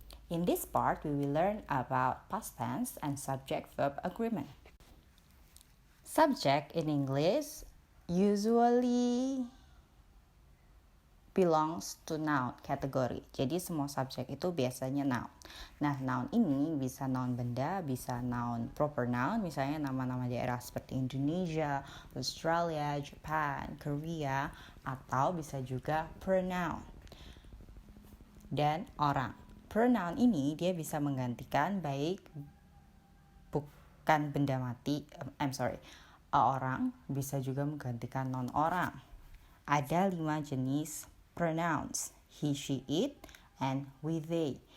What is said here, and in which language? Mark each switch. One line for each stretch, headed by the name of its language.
English: In this part, we will learn about past tense and subject-verb agreement. Subject in English usually belongs to noun category.
Indonesian: Jadi semua subjek itu biasanya noun. Nah, noun ini bisa noun benda, bisa noun proper noun, misalnya nama-nama daerah seperti Indonesia, Australia, Japan, Korea, atau bisa juga pronoun. Dan orang. Pronoun ini dia bisa menggantikan baik bukan benda mati, orang, bisa juga menggantikan non-orang. Ada 5 jenis pronouns, he, she, it, and we, they.